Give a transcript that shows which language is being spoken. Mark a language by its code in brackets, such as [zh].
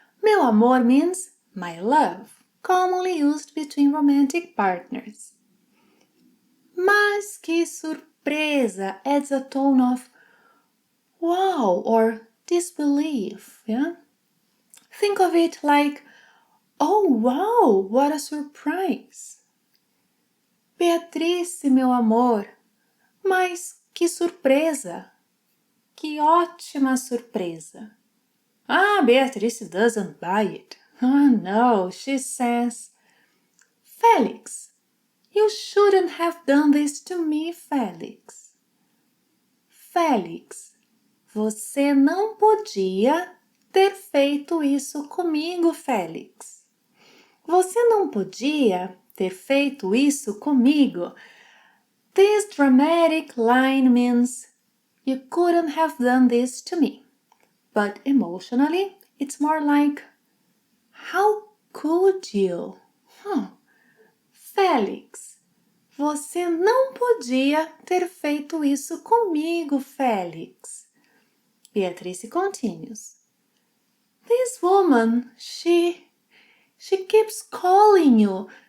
[pt] Meu amor [en] means my love, commonly used between romantic partners. [pt] Mas que surpresa [en] adds a tone of wow or disbelief, yeah? Think of it like, oh wow, what a surprise! [pt] Beatrice, meu amor, mas que surpresa! Que ótima surpresa! [en] Beatrice doesn't buy it. No, she says, Felix, you shouldn't have done this to me, Felix. [pt] Felix, você não podia ter feito isso comigo, Felix. Você não podia ter feito isso comigo. [en] This dramatic line means you couldn't have done this to me. But emotionally, it's more like, how could you? [pt] Felix, você não podia ter feito isso comigo, Felix. [en] Beatrice continues. This woman, she keeps calling you.